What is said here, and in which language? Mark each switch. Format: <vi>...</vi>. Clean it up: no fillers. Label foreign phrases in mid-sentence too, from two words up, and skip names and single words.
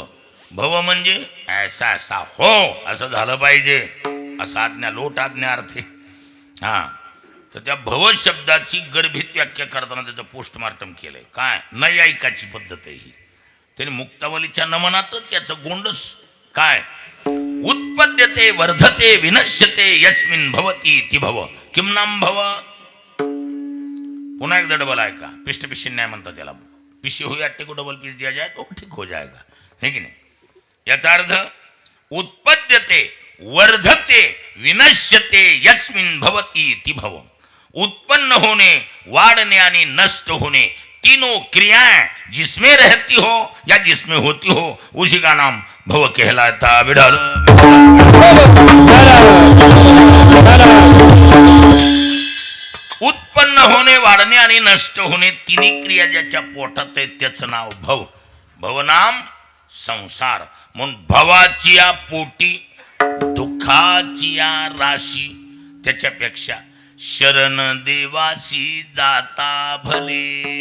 <mr>भव म्हणजे ऐसा असा हो असं झालं पाहिजे, असा आज्ञा, लोट आज्ञा अर्थे. हां, तर त्या भव शब्दाची गर्भित व्याख्या करताना त्याचं पोस्टमार्टम केलंय. काय? नैयायिकाची पद्धत आहे ही. त्याने मुक्तावलीच्या नमनातच याचं गोंडस काय?</mr> <sa>उत्पद्यते वर्धते विनश्यते यस्मिन भवती ती भव किम नाम भव.</sa> <mr>पुन्हा एकदा डबल आहे का? पिष्ट पिशी न्याय म्हणतात त्याला.</mr> <hi>पिशी हुई अट्टे को डबल पीस दिया जाए तो ठीक हो जाएगा, है की नाही?</hi> <mr>याचा अर्थ</mr> <sa>उत्पद्यते वर्धते विनश्यते यस्मिन भवती ती भव.</sa> <mr>उत्पन्न होणे, वाढणे आणि नष्ट होणे,</mr> <hi>तीनों क्रियाएं जिसमें रहती हो या जिसमें होती हो उसी का नाम भव कहलाता.</hi> <mr>विढाल उत्पन्न होणे, वाढणे आणि नष्ट होणे, तिन्ही क्रिया ज्याच्या पोटात आहेत त्याचं नाव भव. भवनाम संसार. म्हणून भवाची या पोटी दुःखाची या राशी, त्याच्यापेक्षा शरण देवाशी जाता भले.</mr>